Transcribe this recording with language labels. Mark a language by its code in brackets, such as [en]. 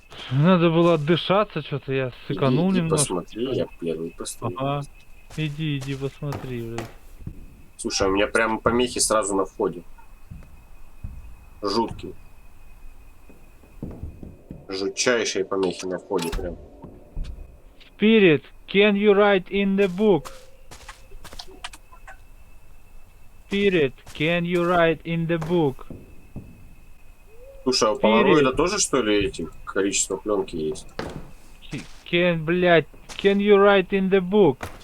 [ru] Надо было отдышаться, что-то я сыканул Иди немножко. посмотри, я первый постою. Ага. Иди, посмотри, блядь. Слушай, у меня прям помехи сразу на входе. Жуткие. Жутчайшие помехи на входе прям. [en] Spirit, can you write in the book? Spirit, can you write in the book? [ru] Слушай, а у полароида тоже, что ли, эти количество пленки есть? [en] Блядь, can you write in the book?